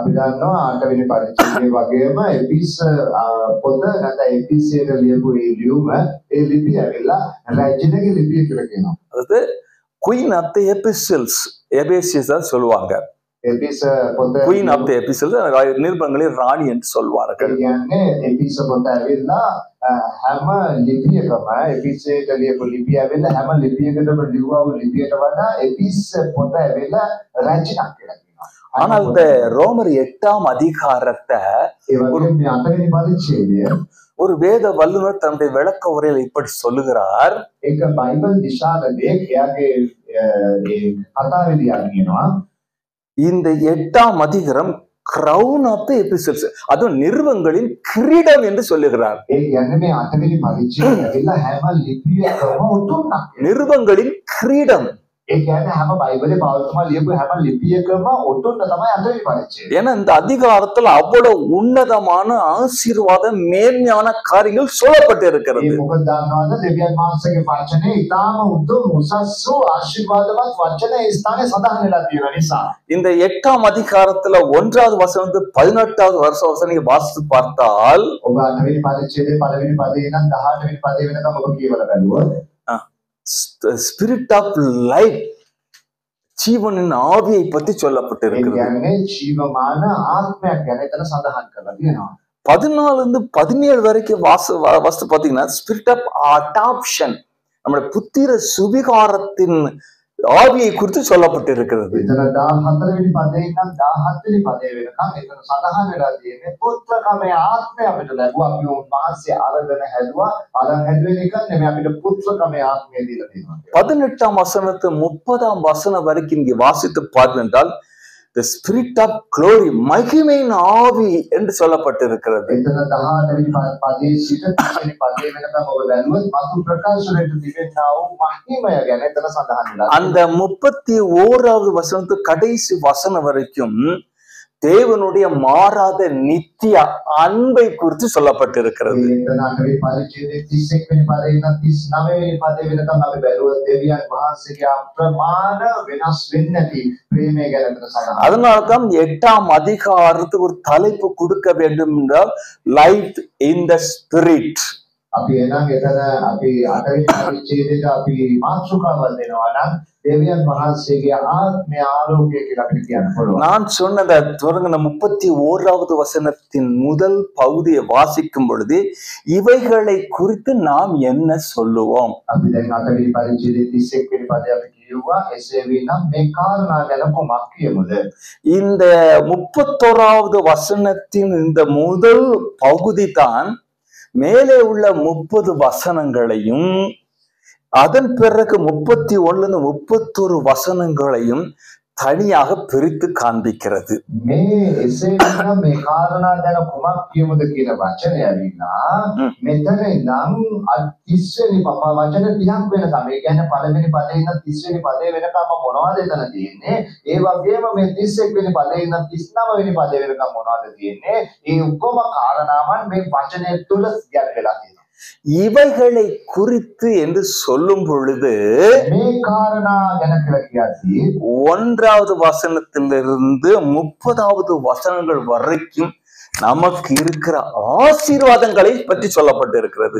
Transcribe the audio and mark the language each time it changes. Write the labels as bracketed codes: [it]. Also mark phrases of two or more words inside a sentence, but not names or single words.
[ta] அதாவது [en] Queen of the Epistles, [ta] எபேசியஸ் சொல்லுவாங்க. [en] Queen of the Epistles [ta] நிருபங்களின் ராணி என்று சொல்வார்கள். [si] හැම ලිපියකම එපිසේට ලියපු ලිපිය ඇවිල්ලා හැම ලිපියකටම ලියවව ලිපියට වඩා එපිස් පොත ඇවිල්ලා රචනක් කියලා කියනවා. [ta] ஆனால் இந்த ரோமர் 8ஆம் அதிகாரத்தை ஒரு வேத வல்லுநர் தன்னுடைய விளக்க உரையில் இப்படி சொல்லுகிறார். இந்த 8ஆம் அதிகாரம் [en] crown of the epistles, [ta] அதுவும் நிருபங்களின் கிரீடம் என்று சொல்லுகிறார். நிருபங்களின் கிரீடம் [si] ඒ කියන්නේ හැම බයිබලේ පෞල්තුමා ලියපු හැම ලිපියකම ඔටුන්න තමයි අටවෙනි පරිච්ඡේදය. [ta] ஏன்னா இந்த அதிகாரத்துல அவ்வளவு உன்னதமான ஆசீர்வாதம் மேன்மையான காரியங்கள் சொல்லப்பட்டு இருக்கிறது. [si] මේ මොකද දන්නවද දෙවියන් වහන්සේගේ වචනේ ඊටාම උතුම් උසස් වූ ආශිර්වාදවත් වචන ඒ ස්ථානයේ සඳහන් වෙලා තියෙන නිසා [ta] இந்த 8ஆம் அதிகாரத்துல 1வது வசனம் 18வது வசனம் நீங்க வாசித்து பார்த்தால் [si] ඔබ අටවෙනි පරිච්ඡේදයේ පළවෙනි පදේ ඉඳන් 18වෙනි පදේ වෙනකම් ඔබ කියවලා බලුවොත් [en] spirit of life [ta] ஜீவனின் ஆவியை பத்தி சொல்லப்பட்டு [si] ඒ [ta] இருக்கிறது. [si] කියන්නේ ජීවමාන ආත්මයක් ගැන එතන සඳහන් කරලා තියෙනවා. [ta] 14 17 வரைக்கும் வாஸ்து பாத்தீங்கன்னா [en] spirit of adoption [ta] நம்முடைய புத்திர சுவிகாரத்தின் ஆவியை குறித்து சொல்லப்பட்டு இருக்கிறது. [si] එතන 14 වෙනි පදේ ඉඳන් 17 වෙනි පදේ වෙනකම් එතන සඳහන් වෙලා තියෙන්නේ පුත්‍රකමේ ආත්මය අපිට ලැබුවා. අපි උන්වහන්සේ අරගෙන හැදුවා. අරන් හැදුවේ නිකන් නෙමෙයි අපිට පුත්‍රකමේ ආත්මය දීලා තියෙනවා. [ta] 18ஆம் வசனத்து 30ஆம் வசனம் வரைக்கும் இங்கே வாசித்து பார்த்தால் [en] the spirit of glory [ta] மகிமையின் ஆவி என்று சொல்லப்பட்டு இருக்கிறது. [si] එතන 18 වෙනි පදේ සිට 30 වෙනි පදේ වෙනකම් ඔබ බැලුවොත් මතු ප්‍රකාශනයට තිබෙනා වූ මහිමය ගැන එතන සඳහන් වෙලා [ta] அந்த 31வது வசனத்து கடைசி வசனம் வரைக்கும் தேவனுடைய மாறாத நித்திய அன்பை குறித்து சொல்லப்பட்டிருக்கிறது. [si] එතන 8 වෙනි පරිච්ඡේදයේ 31 වෙනි පදේ ඉඳන් 39 වෙනි පදේ වෙනකම් අපි බැලුවොත් දෙවියන් වහන්සේගේ අප්‍රමාණ වෙනස් වෙන්නේ නැති ප්‍රේමය ගැන එතන සඳහන්. [ta] அதனால்தான் 8ஆம் அதிகாரத்துக்கு ஒரு தலைப்பு கொடுக்க வேண்டும் என்றால் [en] life in the spirit. [si] අපි එනං එතන අපි 8 වෙනි පරිච්ඡේදයට අපි මාතෘකාවක් දෙනවා නම් දෙවියන් වහන්සේගේ ආත්මය ආලෝකය කියලා අපිට කියන්න පුළුවන්. [ta] நான் சொன்னத தொடங்கின 31வது வசனத்தின் முதல் பகுதியை வாசிக்கும் பொழுது இவைகளை குறித்து நாம் என்ன சொல்லுவோம்? [si] අපි දැන් 8 වෙනි පරිච්ඡේදයේ 31 වෙනි පදේ අපි කියුවා එසේ විනම් මේ කාරණා ගැන කොමක් කියමුද? [ta] இந்த 31வது வசனத்தின் இந்த முதல் பகுதி தான் மேலே உள்ள 30 வசனங்களையும் அதன் பிறகு 31 31 வசனங்களையும் தனியாக பிரித்து காண்பிக்கிறது. [si] මේ එසේ විනම් මේ කාරණා ගැන කොමක් කියමුද කියන වචනය ඇවිල්ලා මෙතන ඉඳන් 30 වෙනි වචන 30ක් වෙනකම් ඒ කියන්නේ පළවෙනි පදේ ඉඳන් 30 වෙනි පදේ වෙනකම් මොනවද එතන තියෙන්නේ? ඒ වගේම මේ 31 වෙනි පදේ ඉඳන් 39 වෙනි පදේ වෙනකම් මොනවද තියෙන්නේ? ඒ ඔක්කොම කාරණාවන් මේ වචනය තුල ගැලපෙලා තියෙනවා. [ta] இவைகளை குறித்து என்று சொல்லும் பொழுது [si] මේ කාරණා ගැන කියලා කියද්දී [ta] 1வது வசனத்திலிருந்து 30வது வசனங்கள் வரைக்கும் நமக்கு இருக்கிற ஆசீர்வாதங்களை பற்றி சொல்லப்பட்டு இருக்கிறது.